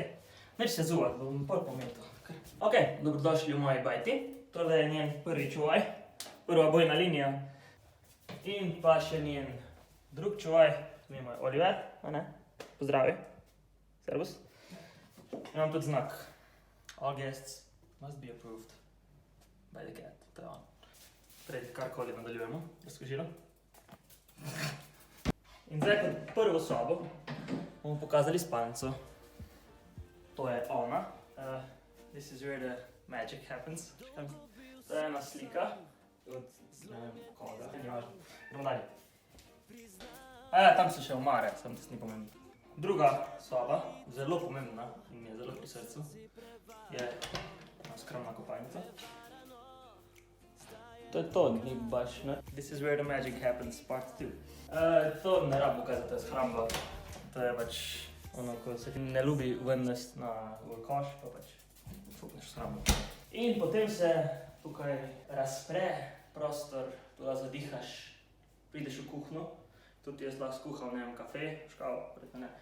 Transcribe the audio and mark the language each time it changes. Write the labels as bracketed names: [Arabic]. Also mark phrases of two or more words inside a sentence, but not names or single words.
[Slovenian] Neč se zuvat, bom pol pometal. Ok, dobrodošli v moji bajti. Tole je njen prvi čuvaj, prva bojna linija. In pa še njen drug čuvaj, mi moj Oliver, a ne? Pozdravi. Servus. Imam tudi znak. [English] All guests must be approved by the cat. [Slovenian] To je on. Pred karkoli nadaljujemo, razkožilo. In zdaj kot prvo sobo bomo pokazali spalnico. To je ona. [English] This is where the magic happens. [Slovenian] To je ena slika od ne vem koga, ni važno. Gremo dalje. Tam so še omare, samo da se ni pomembno. Druga soba, zelo pomembna in mi je zelo pri srcu, je ena skromna kopalnica. To je to, ni baš, ne? [English] This is where the magic happens, part 2. [Slovenian] To ne rab pokazati, to je shramba. To je pač ono, ko se ti ne ljubi ven nesti v koš, pa pač fukneš shrambo. In potem se tukaj razpre prostor, tula zadihaš, prideš v kuhno. Tudi jaz lahko skuham, ne vem, kafe, škavo, verjetno ne.